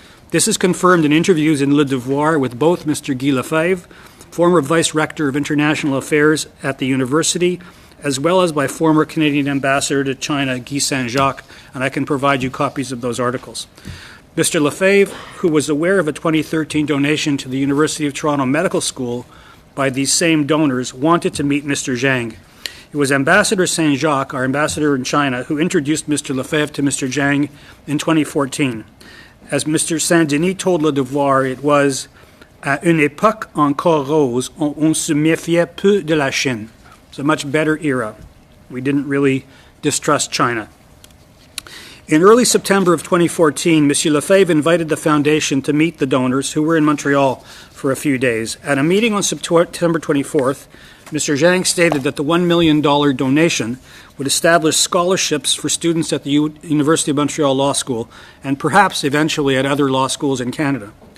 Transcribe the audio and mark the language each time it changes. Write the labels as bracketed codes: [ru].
[en] This is confirmed in interviews in Le Devoir with both Mr. Guy Lefebvre, former Vice Rector of International Affairs at the university, as well as by former Canadian Ambassador to China, Guy Saint-Jacques, and I can provide you copies of those articles. Mr. Lefebvre, who was aware of a 2013 donation to the University of Toronto Medical School by these same donors, wanted to meet Mr. Zhang. It was Ambassador Saint-Jacques, our ambassador in China, who introduced Mr. Lefebvre to Mr. Zhang in 2014. As Mr. [fr] Saint-Denis [en] told Le Devoir, it was [fr] à une époque encore rose, on se méfiait peu de la Chine. [en] It's a much better era. We didn't really distrust China. In early September of 2014, M. Lefebvre invited the foundation to meet the donors who were in Montreal for a few days. At a meeting on September 24th, Mr. Zhang stated that the $1 million donation would establish scholarships for students at the University of Montreal Law School and perhaps eventually at other law schools in Canada.